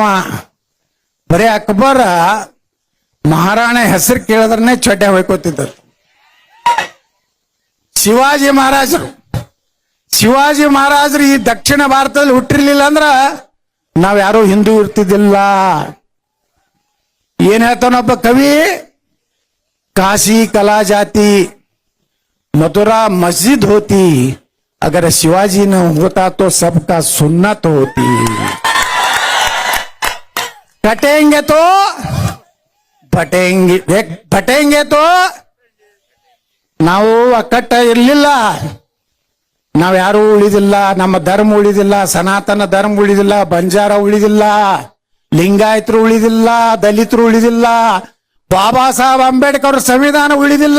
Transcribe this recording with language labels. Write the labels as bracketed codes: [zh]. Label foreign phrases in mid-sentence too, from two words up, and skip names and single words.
[kn] ಬರೀ ಅಕ್ಬರ ಮಹಾರಾಣ ಹೆಸರು ಕೇಳಿದ್ರೆ ಚೊಡ್ಡೆ ಹೊಯ್ಕೋತಿದ್ದರು. ಶಿವಾಜಿ ಮಹಾರಾಜರು ಈ ದಕ್ಷಿಣ ಭಾರತದಲ್ಲಿ ಹುಟ್ಟಿರ್ಲಿಲ್ಲ ಅಂದ್ರ ನಾವ್ಯಾರು ಹಿಂದೂ ಇರ್ತಿದ್ದಿಲ್ಲ. ಏನ್ ಹೇಳ್ತಾನೊಬ್ಬ ಕವಿ, [hi] काशी कला जाती मथुरा मस्जिद होती, अगर शिवाजी न होता तो सबका सुन्नत होती. कटेंगे तो बटेंगे तो [kn] ನಾವು ಒಕ್ಕಟ್ಟ ಇರ್ಲಿಲ್ಲ, ನಾವ್ಯಾರು ಉಳಿದಿಲ್ಲ. ನಮ್ಮ ಧರ್ಮ ಉಳಿದಿಲ್ಲ, ಸನಾತನ ಧರ್ಮ ಉಳಿದಿಲ್ಲ, ಬಂಜಾರ ಉಳಿದಿಲ್ಲ, ಲಿಂಗಾಯತರು ಉಳಿದಿಲ್ಲ, ದಲಿತರು ಉಳಿದಿಲ್ಲ, ಬಾಬಾ ಸಾಹೇಬ್ ಅಂಬೇಡ್ಕರ್ ಸಂವಿಧಾನ ಉಳಿದಿಲ್ಲ.